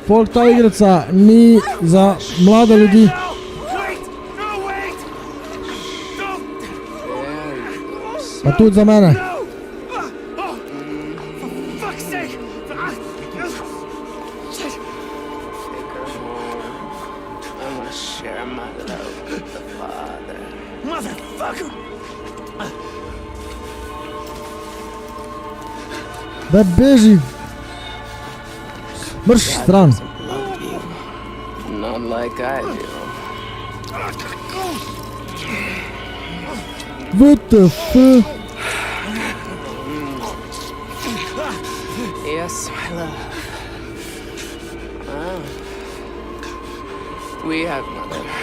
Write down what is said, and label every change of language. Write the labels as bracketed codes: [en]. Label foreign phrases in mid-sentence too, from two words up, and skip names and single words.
[sl] Pol ta igrica ni za mlade ljudi. [en] No! Wait! No, wait! Don't! [sl] Pa tudi za mene. [en] No! Oh! For fuck's sake! I want to share my love with the father. Motherfucker! [sl] Da beži. Mrš stran. [en] Love you. Not like I do. WTF? Yes, my love. Ah. We have mother.